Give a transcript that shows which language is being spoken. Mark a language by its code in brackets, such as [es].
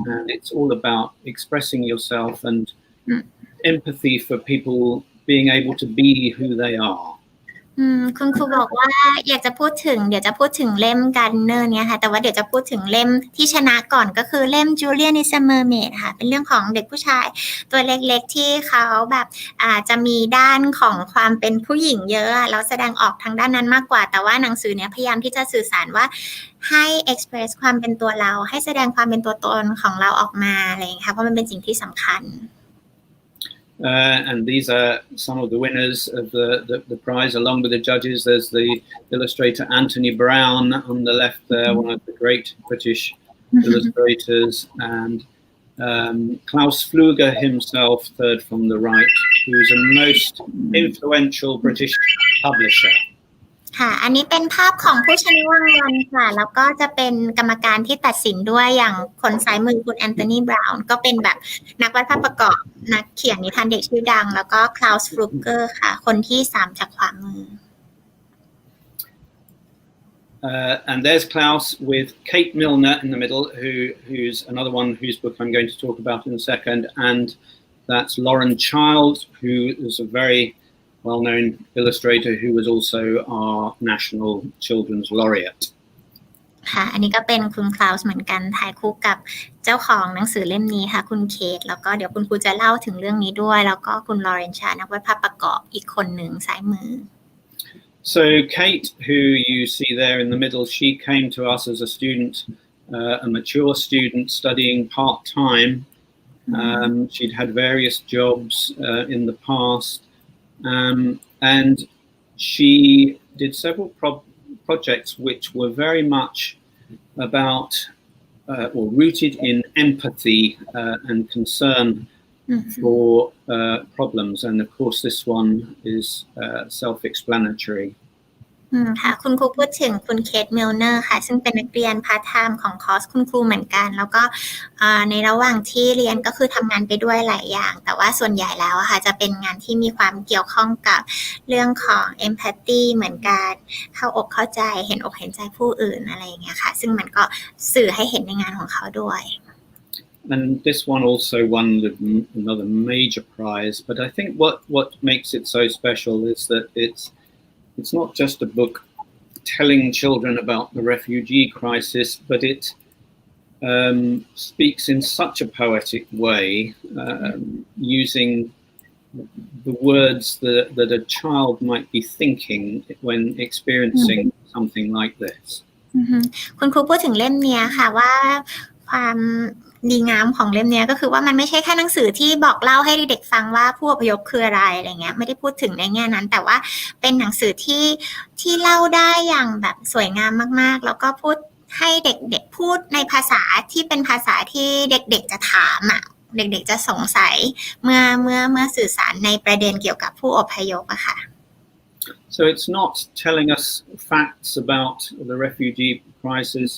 [en] And it's all about expressing yourself and empathy for people being able to be who they are. [th] คุณครูบอกว่าอยากจะพูดถึงเดี๋ยวจะพูดถึงเล่มการเนอร์เนี่ยค่ะแต่ว่าเดี๋ยวจะพูดถึงเล่มที่ชนะก่อนก็คือเล่ม Julian is a Mermaid ค่ะเป็นเรื่องของเด็กผู้ชายตัวเล็กๆที่เขาแบบจะมีด้านของความเป็นผู้หญิงเยอะแล้วแสดงออกทางด้านนั้นมากกว่าแต่ว่าหนังสือเนี่ยพยายามที่จะสื่อสารว่าให้ express ความเป็นตัวเราให้แสดงความเป็นตัวตนของเราออกมาอะไรอย่างเงี้ยค่ะเพราะมันเป็นสิ่งที่สำคัญ [en] And these are some of the winners of the prize, along with the judges. There's the illustrator Anthony Brown on the left there, one of the great British illustrators, and Klaus Fluger himself, third from the right, who's a most influential British publisher. [th] ค่ะอันนี้เป็นภาพของผู้ชนะรางวัลค่ะแล้วก็จะเป็นกรรมการที่ตัดสินด้วยอย่างคนซ้ายมือคุณแอนโทนีบราวน์ก็เป็นแบบนักวาดภาพประกอบนักเขียนนิทานเด็กชื่อดังแล้วก็คลาวส์ฟลูเกอร์ค่ะคนที่3จากขวามือ [en] And there's Klaus with Kate Milner in the middle, who's another one whose book I'm going to talk about in a second, and that's Lauren Child, who is a very well-known illustrator who was also our National Children's Laureate. [th] ค่ะอันนี้ก็เป็นคุณคลาวส์เหมือนกันถ่ายคู่กับเจ้าของหนังสือเล่มนี้ค่ะคุณเคทแล้วก็เดี๋ยวคุณครูจะเล่าถึงเรื่องนี้ด้วยแล้วก็คุณลอเรนชานักวาดภาพประกอบอีกคนหนึ่งซ้ายมือ [en] So Kate, who you see there in the middle, she came to us as a student, a mature student studying part-time. She'd had various jobs in the past. And she did several projects which were very much about or rooted in empathy and concern for problems. And of course, this one is self-explanatory. [th] ค่ะคุณครูพูดถึงคุณเคทมิลเนอร์ค่ะซึ่งเป็นนักเรียนพาร์ทไทม์ของคอร์สคุณครูเหมือนกันแล้วก็ในระหว่างที่เรียนก็คือทำงานไปด้วยหลายอย่างแต่ว่าส่วนใหญ่แล้วค่ะจะเป็นงานที่มีความเกี่ยวข้องกับเรื่องของ empathy เหมือนกันเข้าอกเข้าใจเห็นอกเห็นใจผู้อื่นอะไรอย่างเงี้ยค่ะซึ่งมันก็สื่อให้เห็นในงานของเขาด้วย [en] And this one also won another major prize, but I think what makes it so special is that it's not just a book telling children about the refugee crisis, but it speaks in such a poetic way, using the words that a child might be thinking when experiencing something like this. [th] คุณครูพูดถึงเล่มเนี้ยค่ะว่าความดีงามของเล่มเนี้ยก็คือว่ามันไม่ใช่แค่หนังสือที่บอกเล่าให้เด็กๆฟังว่าผู้อพยพคืออะไรเงี้ยไม่ได้พูดถึงในแง่นั้นแต่ว่าเป็นหนังสือที่เล่าได้อย่างแบบสวยงามมากๆแล้วก็พูดให้เด็กๆพูดในภาษาที่เป็นภาษาที่เด็กๆจะถามอ่ะเด็กๆจะสงสัยเมื่อสื่อสารในประเด็นเกี่ยวกับผู้อพยพอะค่ะ [en] So it's not telling us facts about the refugee crisis.